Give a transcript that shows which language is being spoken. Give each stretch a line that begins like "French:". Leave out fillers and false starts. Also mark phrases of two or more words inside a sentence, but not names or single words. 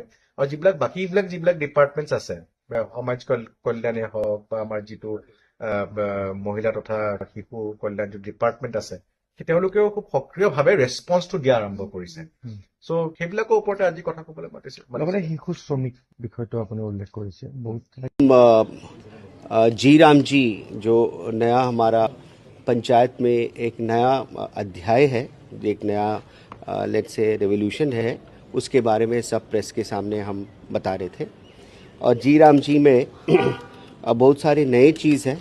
Assamese: আৰু যিবিলাক ডিপাৰ্টমেণ্টছ আছে, সমাজ কল্যাণে হওক বা আমাৰ যিটো মহিলা তথা শিশু কল্যাণ যিটো ডিপাৰ্টমেণ্ট আছে তেওঁলোকেও খুব সক্ৰিয়ভাৱে ৰেছপন্সটো দিয়া আৰম্ভ কৰিছে। চ' সেইবিলাকৰ ওপৰতে আজি কথা ক'বলৈ মাতিছে। মানে শিশু শ্ৰমিক বিষয়টো আপুনি উল্লেখ কৰিছে বহুত।
Hindi: जी राम जी जो नया हमारा पंचायत में एक नया अध्याय है, एक नया लेट्स से रेवोल्यूशन है, उसके बारे में सब प्रेस के सामने हम बता रहे थे। और जी राम जी में बहुत सारे नए चीज़ हैं।